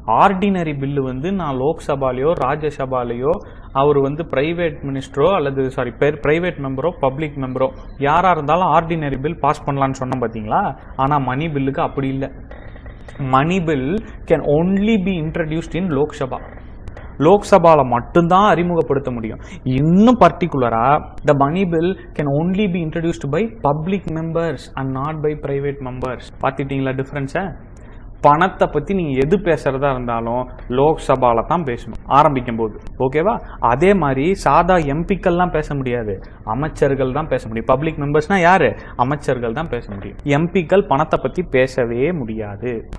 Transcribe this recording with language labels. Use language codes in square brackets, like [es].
[ta] Ordinary bill வந்து நான் லோக்சபாலையோ ராஜ்யசபாலையோ அவர் வந்து பிரைவேட் மினிஸ்டரோ அல்லது பிரைவேட் மெம்பரோ பப்ளிக் மெம்பரோ யாரா இருந்தாலும் ஆர்டினரி பில் பாஸ் பண்ணலான்னு சொன்னோம் பாத்தீங்களா. ஆனா மணி பில்லுக்கு அப்படி இல்லை. [en] Money bill can only be introduced in Lok Sabha. [ta] லோக்சபால மட்டும்தான் அறிமுகப்படுத்த முடியும். இன்னும் பர்டிகுலரா [en] the money bill can only be introduced by public members and not by private members. [ta] பாத்துட்டீங்களா டிஃபரன்ஸை? பணத்தை பத்தி நீங்க எது பேசுறதா இருந்தாலும் லோக்சபால தான் பேசணும் ஆரம்பிக்கும் போது. ஓகேவா, அதே மாதிரி சாதா எம்பிக்கள்லாம் பேச முடியாது, அமைச்சர்கள் தான் பேச முடியும். பப்ளிக் மெம்பர்ஸ்னா யாரு? அமைச்சர்கள் தான் பேச முடியும். எம்பிக்கள் பணத்தை பத்தி பேசவே முடியாது.